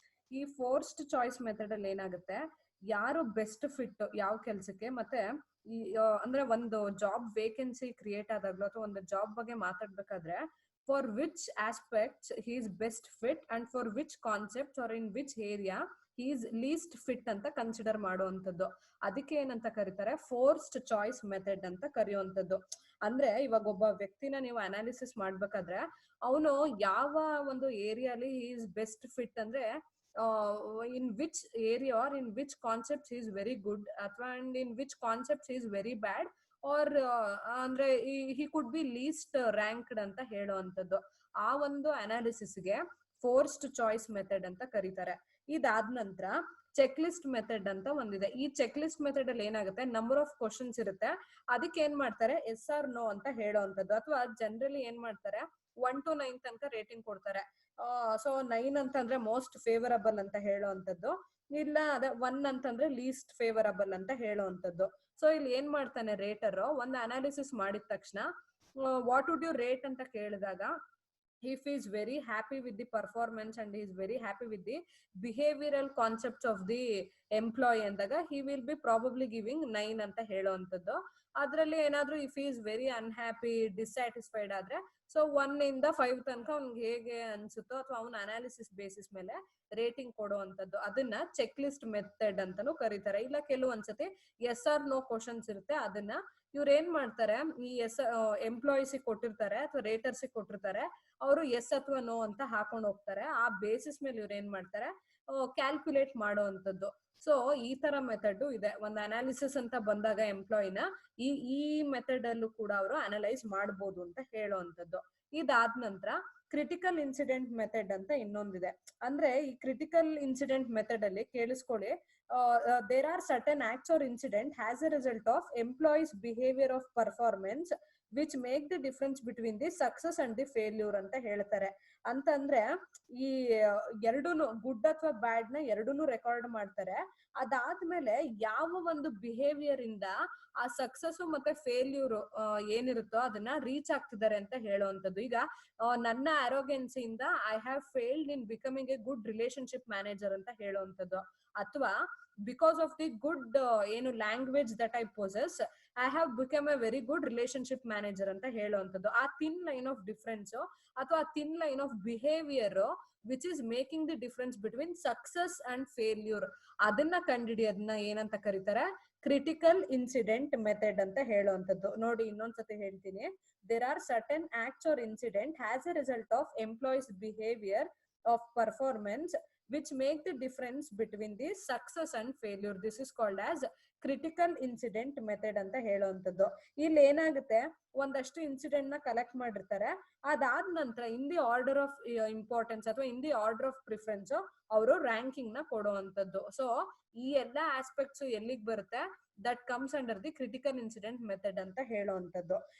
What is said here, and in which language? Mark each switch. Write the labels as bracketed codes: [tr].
[kn] ಈ forced choice method ಅಲ್ಲಿ ಏನಾಗುತ್ತೆ, ಯಾರು ಬೆಸ್ಟ್ ಫಿಟ್ ಯಾವ ಕೆಲ್ಸಕ್ಕೆ, ಮತ್ತೆ ಈ ಅಂದ್ರೆ ಒಂದು ಜಾಬ್ ವೇಕೆನ್ಸಿ ಕ್ರಿಯೇಟ್ ಆದಾಗ್ಲೂ ಅಥವಾ ಒಂದು ಜಾಬ್ ಬಗ್ಗೆ ಮಾತಾಡ್ಬೇಕಾದ್ರೆ [en] for which aspects he is best fit and for which concept are in which area he is least fit [kn] ಅಂತ ಕನ್ಸಿಡರ್ ಮಾಡುವಂಥದ್ದು. ಅದಕ್ಕೆ ಏನಂತ ಕರೀತಾರೆ, ಫೋರ್ಸ್ಡ್ ಚಾಯ್ಸ್ ಮೆಥಡ್ ಅಂತ ಕರೆಯುವಂಥದ್ದು. ಅಂದ್ರೆ ಇವಾಗ ಒಬ್ಬ ವ್ಯಕ್ತಿನ ನೀವು ಅನಾಲಿಸಿಸ್ ಮಾಡ್ಬೇಕಾದ್ರೆ ಅವನು ಯಾವ ಒಂದು ಏರಿಯಾಲಿ ಹಿ ಇಸ್ ಬೆಸ್ಟ್ ಫಿಟ್ ಅಂದ್ರೆ [en] in which area or in which concepts he is very good [kn] ಅಥವಾ [en] and in which concepts he is very bad or [kn] ಅಂದ್ರೆ [en] he could be least ranked [kn] ಅಂತ ಹೇಳುವಂಥದ್ದು. ಆ ಒಂದು ಅನಾಲಿಸಿಸ್ಗೆ ಫೋರ್ಸ್ಡ್ ಚಾಯ್ಸ್ ಮೆಥಡ್ ಅಂತ ಕರೀತಾರೆ. ಇದಾದ ನಂತರ ಚೆಕ್ ಲಿಸ್ಟ್ ಮೆಥಡ್ ಅಂತ ಒಂದಿದೆ. ಈ ಚೆಕ್ ಲಿಸ್ಟ್ ಮೆಥಡ್ ಅಲ್ಲಿ ಏನಾಗುತ್ತೆ, ನಂಬರ್ ಆಫ್ ಕ್ವಶನ್ಸ್ ಇರುತ್ತೆ, ಅದಕ್ಕೆ ಏನ್ ಮಾಡ್ತಾರೆ ಎಸ್ ಆರ್ ನೋ ಅಂತ ಹೇಳುವಂಥದ್ದು. ಅಥವಾ ಜನರಲಿ ಏನ್ ಮಾಡ್ತಾರೆ 1 to 9 ತನಕ ರೇಟಿಂಗ್ ಕೊಡ್ತಾರೆ. ಸೊ 9 ಅಂತಂದ್ರೆ ಮೋಸ್ಟ್ ಫೇವರಬಲ್ ಅಂತ ಹೇಳುವಂಥದ್ದು, ಇಲ್ಲ ಅದೇ 1 ಅಂತಂದ್ರೆ ಲೀಸ್ಟ್ ಫೇವರಬಲ್ ಅಂತ ಹೇಳುವಂಥದ್ದು. ಸೊ ಇಲ್ಲಿ ಏನ್ ಮಾಡ್ತಾನೆ ರೇಟರ್, ಒಂದು ಅನಾಲಿಸಿಸ್ ಮಾಡಿದ ತಕ್ಷಣ [en] what would you rate [kn] ಅಂತ ಕೇಳಿದಾಗ [en] if he is very happy with the performance and he is very happy with the behavioral concepts of the employee ಅಂದಾಗ he will be probably giving 9 ಅಂತ ಹೇಳುವಂಥದ್ದು. [kn] ಅದರಲ್ಲಿ ಏನಾದ್ರೂ if [en] he is very unhappy dissatisfied [kn] ಆದ್ರೆ so 1 ಇಂದ 5 ತನಕ ಅವ್ನಿಗೆ ಹೇಗೆ ಅನ್ಸುತ್ತೋ ಅಥವಾ ಅವನ ಅನಾಲಿಸಿಸ್ ಬೇಸಿಸ್ ಮೇಲೆ ರೇಟಿಂಗ್ ಕೊಡುವಂಥದ್ದು. ಅದನ್ನ ಚೆಕ್ ಲಿಸ್ಟ್ ಮೆಥಡ್ ಅಂತಾನು ಕರೀತಾರೆ. ಇಲ್ಲ ಕೆಲವೊಂದ್ಸತಿ ಎಸ್ ಆರ್ ನೋ ಕ್ವಶನ್ಸ್ ಇರುತ್ತೆ, ಅದನ್ನ ಇವ್ರು ಏನ್ ಮಾಡ್ತಾರೆ, ಈ ಎಂಪ್ಲಾಯೀಸ್ ಕೊಟ್ಟಿರ್ತಾರೆ ಅಥವಾ ರೇಟರ್ಸ್ ಕೊಟ್ಟಿರ್ತಾರೆ, ಅವರು ಎಸ್ ಅಥವಾ ನೋ ಅಂತ ಹಾಕೊಂಡು ಹೋಗ್ತಾರೆ. ಆ ಬೇಸಿಸ್ ಮೇಲೆ ಇವ್ರು ಏನ್ ಮಾಡ್ತಾರೆ ಕ್ಯಾಲ್ಕುಲೇಟ್ ಮಾಡುವಂಥದ್ದು. ಸೊ ಈ ತರ ಮೆಥಡ್ ಇದೆ. ಒಂದು ಅನಾಲಿಸಿಸ್ ಅಂತ ಬಂದಾಗ ಎಂಪ್ಲಾಯಿನ ಈ ಮೆಥಡ್ ಅಲ್ಲೂ ಕೂಡ ಅವರು ಅನಲೈಸ್ ಮಾಡಬಹುದು ಅಂತ ಹೇಳುವಂಥದ್ದು. ಇದಾದ ನಂತರ ಕ್ರಿಟಿಕಲ್ ಇನ್ಸಿಡೆಂಟ್ ಮೆಥಡ್ ಅಂತ ಇನ್ನೊಂದಿದೆ. ಅಂದ್ರೆ ಈ ಕ್ರಿಟಿಕಲ್ ಇನ್ಸಿಡೆಂಟ್ ಮೆಥಡ್ ಅಲ್ಲಿ ಕೇಳಿಸ್ಕೊಳ್ಳಿ, [en] there are certain acts or incident as a result of employees behavior of performance which make the difference between the success and the failure [kn] ಅಂತ ಹೇಳ್ತಾರೆ. ಅಂತಂದ್ರೆ ಈ ಎರಡೂನು ಗುಡ್ ಅಥವಾ ಬ್ಯಾಡ್ ನ ಎರಡೂನು ರೆಕಾರ್ಡ್ ಮಾಡ್ತಾರೆ. ಅದಾದ್ಮೇಲೆ ಯಾವ ಒಂದು ಬಿಹೇವಿಯರ್ ಇಂದ ಆ ಸಕ್ಸಸ್ ಮತ್ತೆ ಫೇಲ್ಯೂರ್ ಏನಿರುತ್ತೋ ಅದನ್ನ ರೀಚ್ ಆಗ್ತಿದ್ದಾರೆ ಅಂತ ಹೇಳುವಂಥದ್ದು. [en] ಈಗ ನನ್ನ ಆರೋಗ್ಯನ್ಸಿಯಿಂದ I have failed in becoming a good relationship manager ಅಂತ ಹೇಳುವಂಥದ್ದು. ಅಥವಾ ಬಿಕಾಸ್ ಆಫ್ ದಿ ಗುಡ್ ಏನು language that I possess I have become a very good relationship manager ಅಂತ ಹೇಳುವಂಥದ್ದು. A thin line of difference ಅಥವಾ thin line of behaviour which is making the difference between success and failure, [kn] ಅದನ್ನ ಕಂಡುಹಿಡಿಯೋದನ್ನ ಏನಂತ ಕರೀತಾರೆ, critical incident method ಅಂತ ಹೇಳುವಂಥದ್ದು. ನೋಡಿ ಇನ್ನೊಂದ್ಸತಿ ಹೇಳ್ತೀನಿ, [en] There are certain acts or incident as a result of employees behaviour of performance which make the difference between the success and failure. This is called as critical incident method ಅಂತ ಹೇಳುವಂಥದ್ದು. [kn] ಇಲ್ಲಿ ಏನಾಗುತ್ತೆ, ಒಂದಷ್ಟು ಇನ್ಸಿಡೆಂಟ್ ನ collect ಮಾಡಿರ್ತಾರೆ, ಅದಾದ ನಂತರ [en] in the order of importance [kn] ಅಥವಾ in the order of preference ಅವರು ರ್ಯಾಂಕಿಂಗ್ ನ ಕೊಡುವಂಥದ್ದು. ಸೊ ಈ ಎಲ್ಲಾ ಆಸ್ಪೆಕ್ಟ್ಸ್ ಎಲ್ಲಿಗೆ ಬರುತ್ತೆ, [en] that comes under the critical incident method [kn] ಅಂತ ಹೇಳುವಂಥದ್ದು.